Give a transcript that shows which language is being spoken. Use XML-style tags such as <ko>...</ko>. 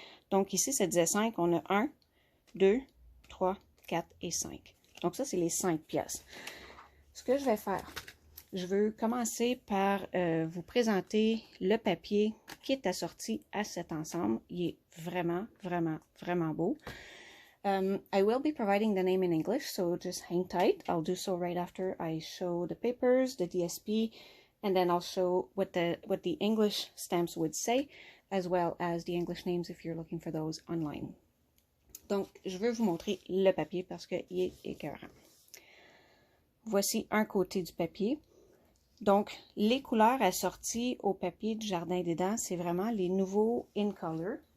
<fr>Donc, ici, ça disait 5. On a 1, 2, 3, 4 et 5. Donc, ça, c'est les 5 pièces. Ce que je vais faire, je veux commencer par vous présenter le papier qui est assorti à cet ensemble. Il est vraiment, vraiment, vraiment beau.</fr> <en>I will be providing the name in English, so just hang tight. I'll do so right after I show the papers, the DSP, and then I'll show what the English stamps would say, as well as the English names if you're looking for those online.</en> <fr>Donc, je veux vous montrer le papier parce qu'il est écœurant. Voici un côté du papier. Donc, les couleurs assorties au papier du Jardin des Dents, c'est vraiment les nouveaux In Color.</fr>